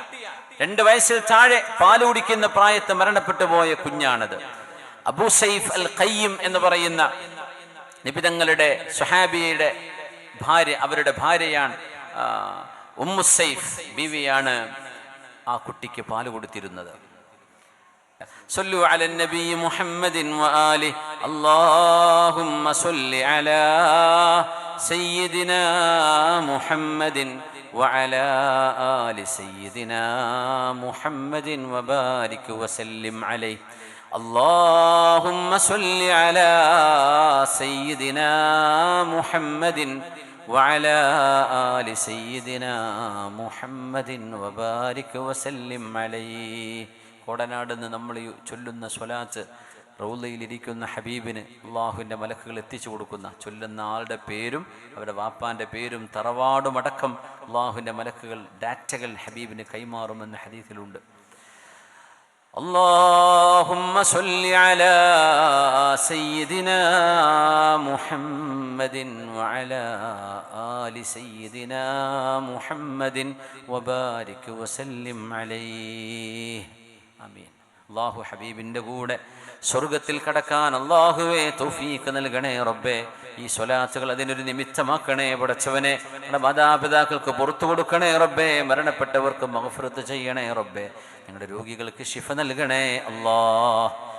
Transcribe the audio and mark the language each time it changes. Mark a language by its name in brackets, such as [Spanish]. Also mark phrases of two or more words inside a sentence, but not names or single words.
[Malayalam] 2 വയസ്സിൽ താഴെ പാല് കുടിക്കുന്ന പ്രായത്ത് മരണപ്പെട്ടു പോയ കുഞ്ഞാണത്. അബൂ സൈഫ് അൽ ഖയ്യിം എന്ന് പറയുന്ന നബി തങ്ങളുടെ സ്വഹാബിയുടെ ഭാര്യ, അവരുടെ ഭാര്യയാണ് ഉമ്മു സൈഫ് ബീവിയാണ് ആ കുട്ടിക്ക് പാല് കൊടുത്തിരുന്നത്. [Arabic] صلوا على النبي محمد وآله اللهم صل على سيدنا محمد وعلى آل سيدنا محمد وبارك وسلم عليه اللهم صل على سيدنا محمد وعلى آل سيدنا محمد وبارك وسلم عليه. [Malayalam] കോടനാട് നിന്ന് നമ്മൾ ചൊല്ലുന്ന സ്വലാത്ത് റൗളയിലിരിക്കുന്ന ഹബീബിന് അള്ളാഹുവിൻ്റെ മലക്കുകൾ എത്തിച്ചു കൊടുക്കുന്ന, ചൊല്ലുന്ന ആളുടെ പേരും അവരുടെ വാപ്പാൻ്റെ പേരും തറവാടുമടക്കം അള്ളാഹുവിൻ്റെ മലക്കുകൾ ഡാറ്റകൾ ഹബീബിന് കൈമാറുമെന്ന ഹദീസിലുണ്ട്. [Arabic] اللهم صل على سيدنا محمد وعلى آل سيدنا محمد وبارك وسلم عليه. ആമീൻ. [Malayalam] അല്ലാഹു ഹബീബിൻ്റെ കൂടെ സ്വർഗത്തിൽ കടക്കാൻ അല്ലാഹുവേ തൗഫീഖ് നൽകണേ റബ്ബേ. ഈ സ്വലാത്തുകൾ അതിനൊരു നിമിത്തമാക്കണേ പടച്ചവനെ. നമ്മുടെ മാതാപിതാക്കൾക്ക് പുറത്തു കൊടുക്കണേ റബ്ബേ. മരണപ്പെട്ടവർക്ക് മഗ്ഫിറത്ത് ചെയ്യണേ റബ്ബേ. ഞങ്ങളുടെ രോഗികൾക്ക് ശിഫ നൽകണേ അല്ലാഹ്.